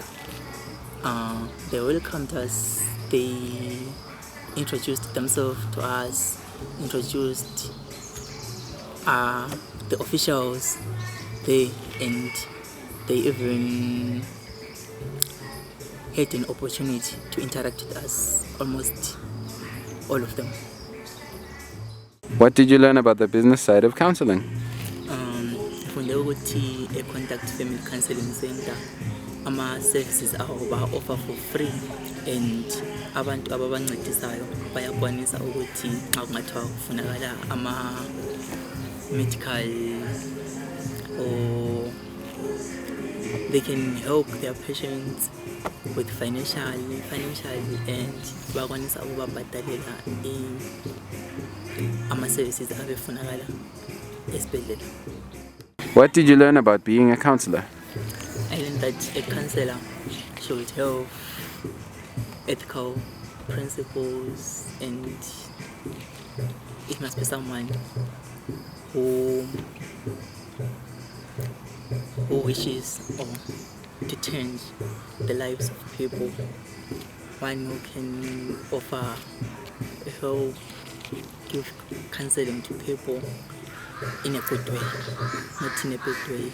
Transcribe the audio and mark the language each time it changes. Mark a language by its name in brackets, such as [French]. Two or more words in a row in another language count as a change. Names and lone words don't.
[English] They welcomed us, they introduced themselves to us, introduced the officials there, and they even had an opportunity to interact with us, almost all of them. What did you learn about the business side of counseling? [Xhosa] Funde ukuthi a [English] contact family counseling center [Xhosa] ama-services abo ba-offer for free, and abantu ababancedisayo bayakwanisa ukuthi xa kungathiwa kufunakala ama-medical [English] or they can help their patients with financially, and [Xhosa] bakwanisa ukubabhadalela ama-services abefunakala esibhedlela. [English] What did you learn about being a counselor? I learned that a counselor should have ethical principles, and it must be someone who wishes to change the lives of people, one who can offer help, give counseling to people in a good way, not in a bad way.